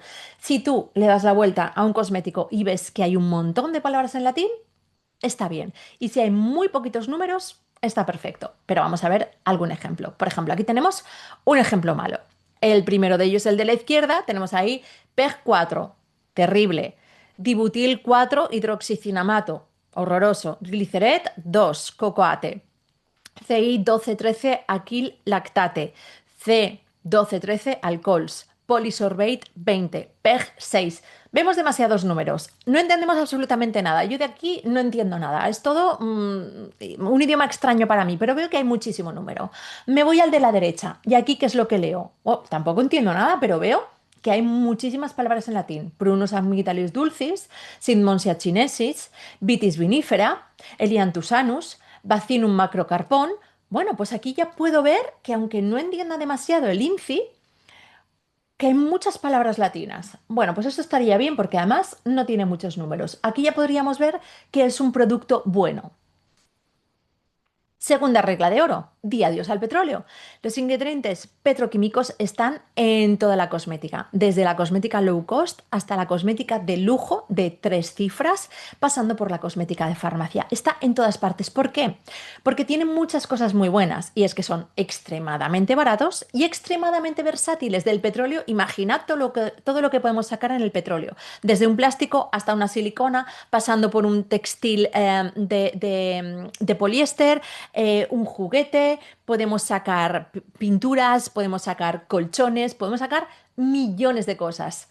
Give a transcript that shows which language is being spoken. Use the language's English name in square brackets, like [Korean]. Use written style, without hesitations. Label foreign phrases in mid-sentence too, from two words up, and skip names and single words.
[Spanish] Si tú le das la vuelta a un cosmético y ves que hay un montón de palabras en latín, está bien. Y si hay muy poquitos números, está perfecto. Pero vamos a ver algún ejemplo. Por ejemplo, aquí tenemos un ejemplo malo. El primero de ellos, el de la izquierda, tenemos ahí PEG 4, terrible. Dibutil 4 hidroxicinamato, horroroso. Gliceret 2, cocoate. CI 1213 aquil lactate. C 1213 alcohols. Polisorbate 20. PEG 6. Vemos demasiados números. No entendemos absolutamente nada. Yo de aquí no entiendo nada. Es todo un idioma extraño para mí, pero veo que hay muchísimo número. Me voy al de la derecha. ¿Y aquí qué es lo que leo? Oh, tampoco entiendo nada, pero veo que hay muchísimas palabras en latín. Prunus amygdalis dulcis, Synmontia chinesis, Vitis vinifera, Elianthus anus, Vacinum macrocarpón. Bueno, pues aquí ya puedo ver que aunque no entienda demasiado el INCI, que hay muchas palabras latinas. Bueno, pues eso estaría bien porque además no tiene muchos números. Aquí ya podríamos ver que es un producto bueno. Segunda regla de oro. di adiós al petróleo. Los ingredientes petroquímicos están en toda la cosmética, desde la cosmética [English] low cost [Spanish] hasta la cosmética de lujo de 3 cifras, pasando por la cosmética de farmacia. Está en todas partes. ¿Por qué? Porque tienen muchas cosas muy buenas y es que son extremadamente baratos y extremadamente versátiles. Del petróleo, imaginad todo lo que podemos sacar en el petróleo, desde un plástico hasta una silicona, pasando por un textil de poliéster, un juguete, podemos sacar pinturas, podemos sacar colchones, podemos sacar millones de cosas.